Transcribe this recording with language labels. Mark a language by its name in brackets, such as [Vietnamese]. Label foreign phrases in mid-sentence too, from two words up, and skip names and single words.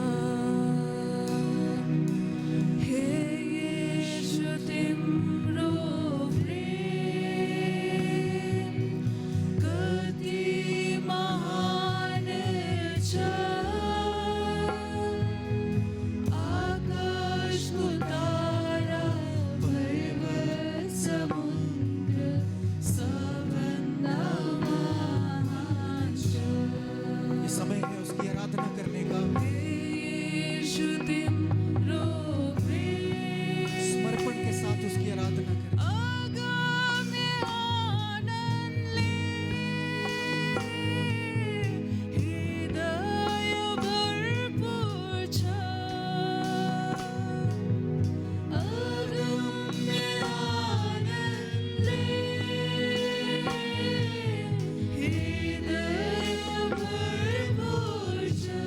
[Nepali] हे यीशु तिम्रो प्रेम कति महान छ, आकाशको तारा पर्वत समुद्र सबभन्दा महान छ। [Hindi] ये समय है उसकी आराधना करने का, [Nepali] यीशु तिम्रो प्रेम [Hindi] समर्पण के साथ उसकी आराधना करें। [Nepali] अगम्य आनन्दले हृदय भरपूर छ, अगम्य आनन्दले हृदय भरपूर छ।